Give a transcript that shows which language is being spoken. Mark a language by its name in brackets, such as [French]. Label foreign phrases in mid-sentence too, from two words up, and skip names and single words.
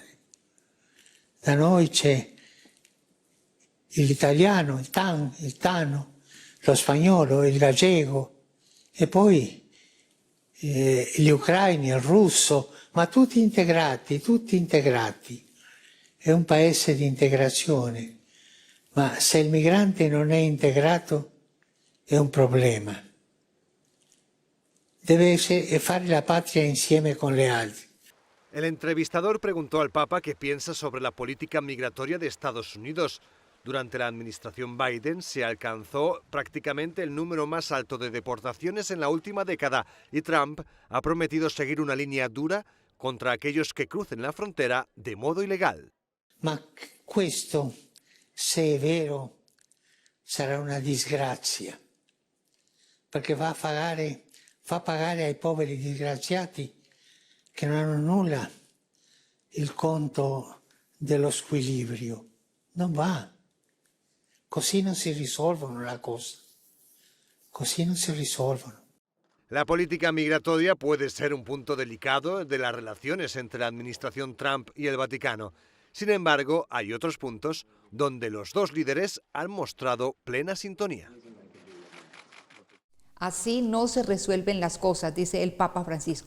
[Italian] Da noi c'è l'italiano, il tano, lo spagnolo, il gallego e poi gli ucraini, il russo, ma tutti integrati, tutti integrati. È un paese di integrazione, ma se il migrante non è integrato è un problema. Deve fare la patria insieme con le altri. [Spanish] El entrevistador preguntó al Papa qué piensa sobre la política migratoria de Estados Unidos. Durante la administración Biden se alcanzó prácticamente el número más alto de deportaciones en la última década y Trump ha prometido seguir una línea dura contra aquellos que crucen la frontera de modo ilegal. [Italian] Ma questo, se è vero, sarà una disgrazia, perché fa pagare ai poveri disgraziati che non hanno nulla il conto dello squilibrio. Non va. Così non si risolvono la cosa. Così non si risolvono. [Spanish] La política migratoria puede ser un punto delicado de las relaciones entre la administración Trump y el Vaticano. Sin embargo, hay otros puntos donde los dos líderes han mostrado plena sintonía. Así no se resuelven las cosas, dice el Papa Francisco.